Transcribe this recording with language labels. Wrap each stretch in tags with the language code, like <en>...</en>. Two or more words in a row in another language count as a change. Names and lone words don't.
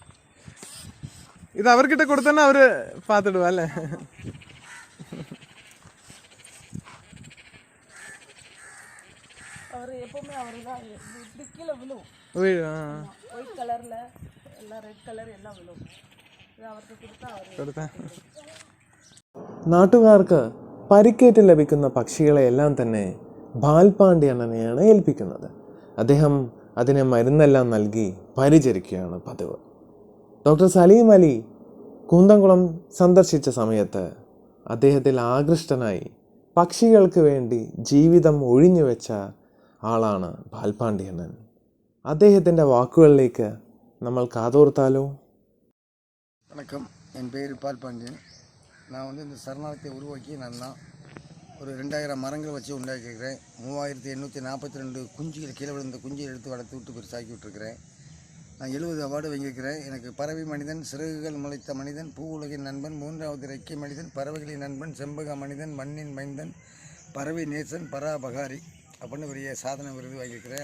<ml>ഇത് അവർക്കിട്ട് കൊടുത്തന്നെ അവര് പാത്തിടുക അല്ലേ?</ml> <ta>அவர் எப்போவுமே அவர் தான் இப்படி கீழே விழுவும்.</ta> <en>white colour</en> <ta>எல்லாம்</ta> <en>red colour</en> <ta>எல்லாம் விழுவும். இது அவருக்கு கொடுத்தா அவர்</ta> <ml>നാട്ടുകാർക്ക് പരിക്കേറ്റ് ലഭിക്കുന്ന പക്ഷികളെയെല്ലാം തന്നെ ബാൽപാണ്ടി അണ്ണനെയാണ് ഏൽപ്പിക്കുന്നത്. അദ്ദേഹം അതിനെ മരുന്നെല്ലാം നൽകി പരിചരിക്കുകയാണ് പതിവ്. ഡോക്ടർ സലീം അലി കൂന്തംകുളം സന്ദർശിച്ച സമയത്ത് അദ്ദേഹത്തിൽ ആകൃഷ്ടനായി പക്ഷികൾക്ക് വേണ്ടി ജീവിതം ഒഴിഞ്ഞുവെച്ച ആളാണ് ബാൽപാണ്ടി അണ്ണൻ. അദ്ദേഹത്തിൻ്റെ വാക്കുകളിലേക്ക് നമ്മൾ കാതോർത്താലോ?</ml> <ta>வணக்கம், என் பேர் பால்பாண்டியன். நான் வந்து இந்த சரணாலயத்தை உருவாக்கி நான் தான் ஒரு 2000 மரங்கள் வச்சு உண்டாக்கியிருக்கிறேன். 3842 குஞ்சுகள் கீழே விழுந்த குஞ்சுகள் எடுத்து வளர்த்து விட்டு பெருசாக்கி விட்டுருக்கிறேன். நான் 70 அவார்டு வாங்கியிருக்கிறேன். எனக்கு பறவை மனிதன், சிறகுகள் முளைத்த மனிதன், பூ உலகின் நண்பன், 3வது இறக்கை மனிதன், பறவைகளின் நண்பன், செம்பக மனிதன், மண்ணின் மைந்தன், பறவை நேசன், பராபகாரி அப்படின்னு பெரிய சாதனை விருது வாங்கியிருக்கிறேன்.</ta>